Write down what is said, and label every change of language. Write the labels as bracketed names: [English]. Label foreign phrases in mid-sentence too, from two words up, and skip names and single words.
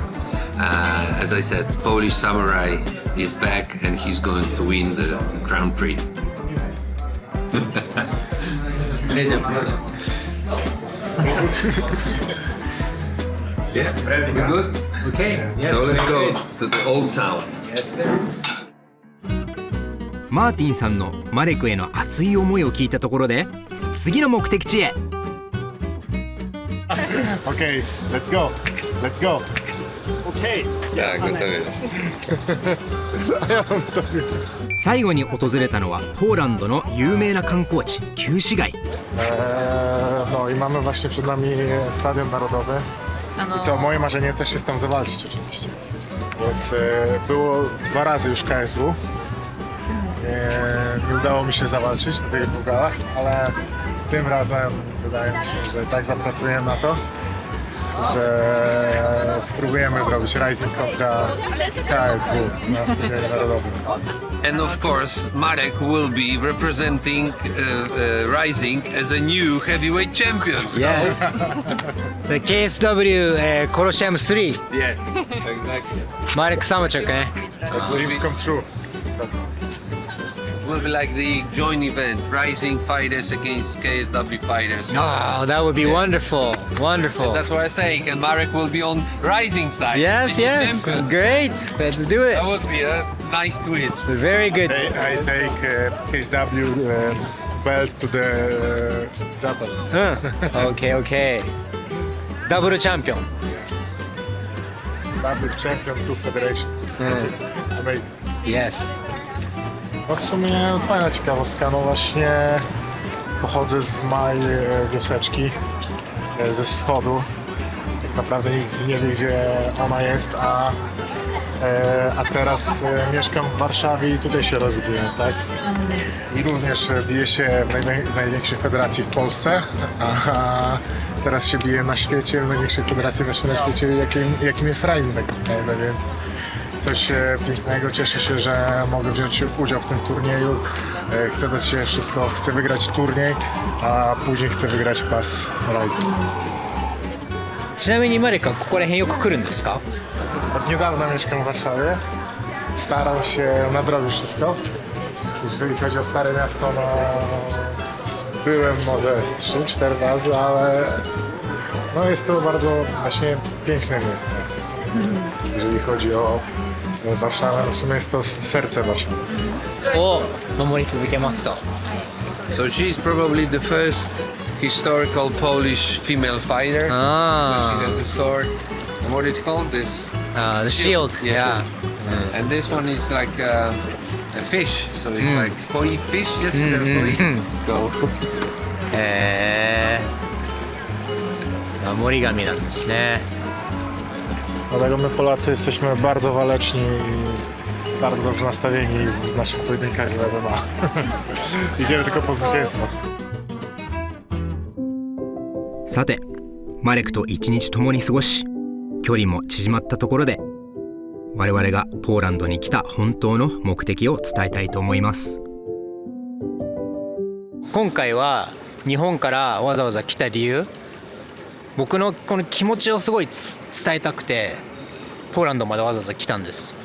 [English] As I said, Polish Samurai is back and he's going to win the Grand Prix. Yeah, we good? Okay. Yes, So let's very go good. to the old town. Yes, sir. [Japanese] マーティンさんのマレクへの熱い思いを聞いたところで次の目的地へ。 [English] Okay, let's go. Let's go. Okay. [Polish] Tak, gotowy jest. [Japanese] 最後に訪れたのはポーランドの有名な観光地旧市街。 [Polish] No i mamy właśnie przed nami Stadion Narodowy. I co, moje marzenie też jest tam zawalczyć oczywiście. Więc było 2 razy już KSW. Nie udało mi się zawalczyć na tych 2 galach, ale tym razem wydaje mi się, że tak zapracujemy na to, że spróbujemy zrobić Rising kontra KSW na Stadionie Narodowym. [English] And of course, Marek will be representing Rising as a new heavyweight champion. Yes. The KSW Colosseum 3. Yes, exactly. Marek Samachuk, eh? That's dreams come true. Will be like the joint event, Rising fighters against KSW fighters. Oh, that would be wonderful. Wonderful. That's what I say. And Marek will be on rising side. Yes, in yes. Champions. Great. Let's do it. That would be a nice twist. Very good. I take his W belt to the Japanese. Okay, okay. ダブルチャンピオン。 Double champion, two federation. Amazing. Yes. [Polish] No w sumie fajna ciekawostka, no właśnie pochodzę z małej wioseczki ze wschodu. Tak naprawdę nikt nie wie, gdzie ona jest, a teraz mieszkam w Warszawie i tutaj się rozwijam, tak? I również biję się w największej federacji w Polsce, a teraz się biję na świecie, w największej federacji właśnie na świecie, jakim jest Rising tak naprawdę, więc coś pięknego. Cieszę się, że mogę wziąć udział w tym turnieju. Chcę dać się wszystko, chcę wygrać turniej, a później chcę wygrać pas Rising. [Japanese] ちなみにマレクはここら辺よく来るんですか？ [Polish] Od niedawna mieszkam w Warszawie. Staram się nadrobić wszystko. Jeżeli chodzi o Stare Miasto, no byłem może z 3-4 razy, ale no jest to bardzo właśnie piękne miejsce. Jeżeli chodzi o Warszawę, no w sumie jest to serce Warszawy. [Japanese] を守り続けますと。 [English] So she's probably the first historical Polish female fighter. Ah. She has a sword. And what it's called? This The shield. Yeah. And this one is like a fish. So it's like koi fish. Yes, koi. So [Japanese] へー。守り神なんですね。 [Polish] Dlatego my Polacy jesteśmy bardzo waleczni i bardzo dobrze nastawieni w naszych pojedynkach w MMA. Idziemy tylko po zwycięstwo. [Japanese] さて、マレクと一日共に過ごし、距離も縮まったところで、我々がポーランドに来た本当の目的を伝えたいと思います。今回は日本からわざわざ来た理由、僕のこの気持ちをすごい伝えたくてポーランドまでわざわざ来たんです。